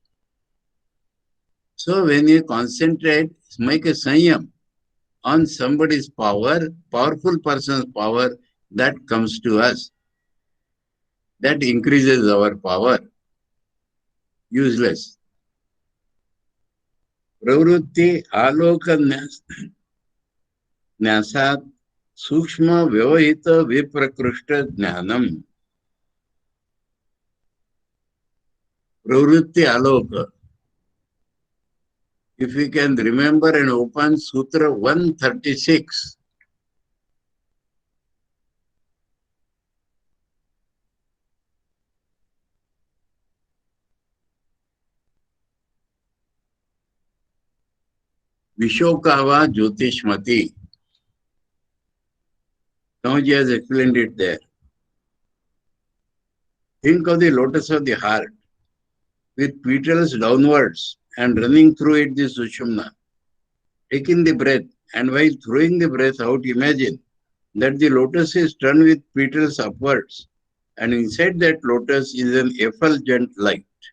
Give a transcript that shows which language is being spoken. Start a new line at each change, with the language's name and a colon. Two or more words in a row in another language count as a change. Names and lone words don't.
English: So when you concentrate, make a sanyam on somebody's power, powerful person's power, that comes to us. That increases our power. Useless.
Sanskrit: प्रवृत्ति आलोक न्यासात सूक्ष्म व्यवहित विप्रकृष्ट ज्ञानम. प्रवृत्ति आलोक.
English: If we can remember and open Sutra 136.
Sanskrit: विशोका वा ज्योतिष्मती.
English: Tamaji has explained it there. Think of the lotus of the heart with petals downwards and running through it the Sushumna. Taking the breath, and while throwing the breath out, imagine that the lotus is turned with petals upwards, and inside that lotus is an effulgent light.